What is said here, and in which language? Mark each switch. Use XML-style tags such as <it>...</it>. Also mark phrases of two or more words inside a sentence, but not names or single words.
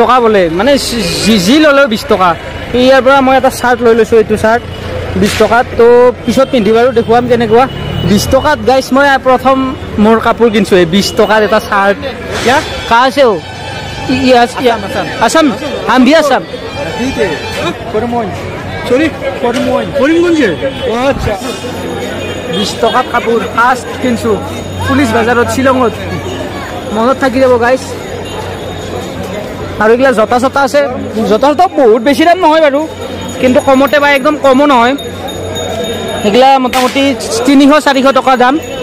<as>টকা বোলে মানে যি ল'লেও 20 টকা ইয়াৰ পৰা মই এটা চাৰ্ট লৈ লৈছোঁ এইটো চাৰ্ট 20 টকাত তো পিছত পিন্ধি বাৰু দেখুৱাম কেনেকুৱা 20 টকাত গাইছ মই প্ৰথম মোৰ কাপোৰ কিনিছোঁ 20 টকাৰ এটা চাৰ্ট ইয়াত কা আছে আসাম</as> <hi>हम भी आसाम ठीक है करमगंज सॉरी करीमगंज अच्छा</hi> <as>20 টকাত কাপোৰ ফাৰ্ষ্ট কিনিছোঁ পুলিচ বজাৰত শ্বিলঙত মনত থাকি যাব গাইছ আৰু এইগিলা জোতা চোতা আছে জোতা চোতা বহুত বেছি দাম নহয় বাৰু কিন্তু কমতে পায় একদম কমো নহয় সেইগিলা মোটামুটি 300-400 টকা দাম</as>